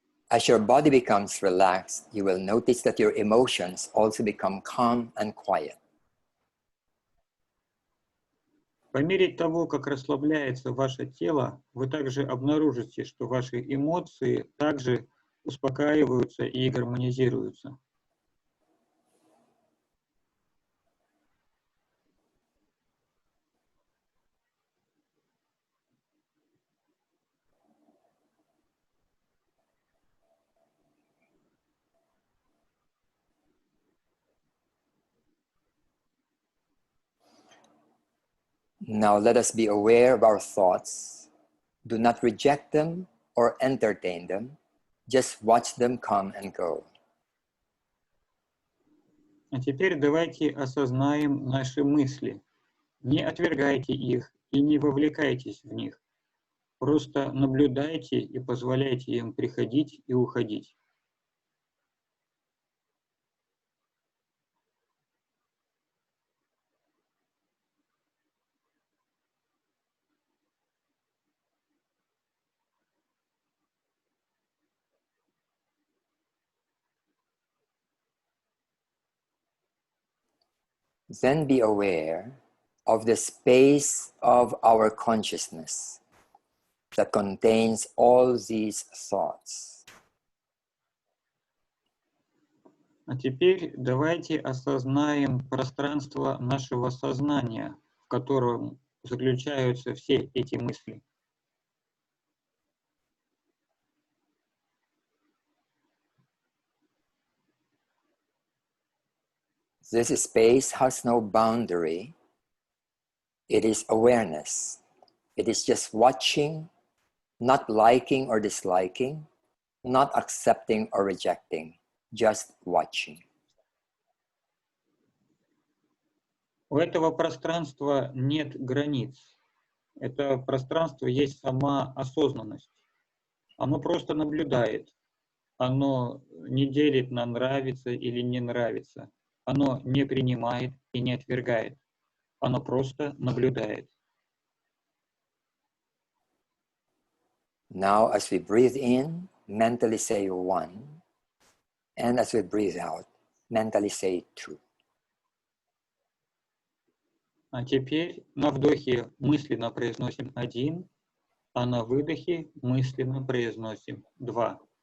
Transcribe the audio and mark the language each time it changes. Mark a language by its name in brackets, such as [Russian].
[English] As your body becomes relaxed, you will notice that your emotions also become calm and quiet. [Russian] По мере того, как расслабляется ваше тело, вы также обнаружите, что ваши эмоции также успокаиваются и гармонизируются. [English] Now let us be aware of our thoughts. Do not reject them or entertain them. Just watch them come and go. [Russian] А теперь давайте осознаем наши мысли. Не отвергайте их и не вовлекайтесь в них. Просто наблюдайте и позволяйте им приходить и уходить. [English] Then be aware of the space of our consciousness that contains all these thoughts. [Russian] А теперь давайте осознаем пространство нашего сознания, в котором заключаются все эти мысли. [English] This space has no boundary. It is awareness. It is just watching, not liking or disliking, not accepting or rejecting, just watching. [Russian] У этого пространства нет границ. Это пространство есть сама осознанность. Оно просто наблюдает. Оно не делит на нравится или не нравится. Оно не принимает и не отвергает. Оно просто наблюдает. [English] Now, as we breathe in, mentally say 1. And as we breathe out, mentally say 2. [Russian] А теперь на вдохе мысленно произносим 1, а на выдохе мысленно произносим 2.